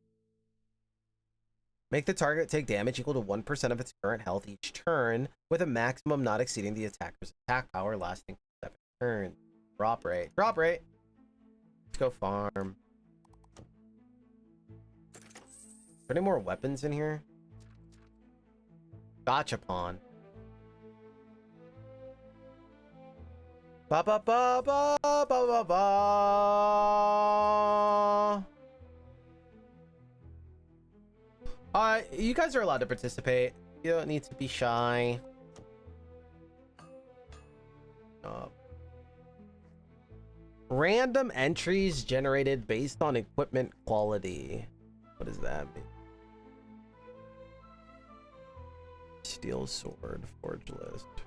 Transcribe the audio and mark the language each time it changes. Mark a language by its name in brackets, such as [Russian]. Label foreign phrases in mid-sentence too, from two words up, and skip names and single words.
[English] Make the target take damage equal to 1% of its current health each turn, with a maximum not exceeding the attacker's attack power lasting 7 turns. Drop rate. Drop rate! Let's go farm. Are there any more weapons in here? Gachapon. Ba ba ba ba ba ba ba. You guys are allowed to participate. You don't need to be shy. Random entries generated based on equipment quality. What does that mean? Steel sword, forge list.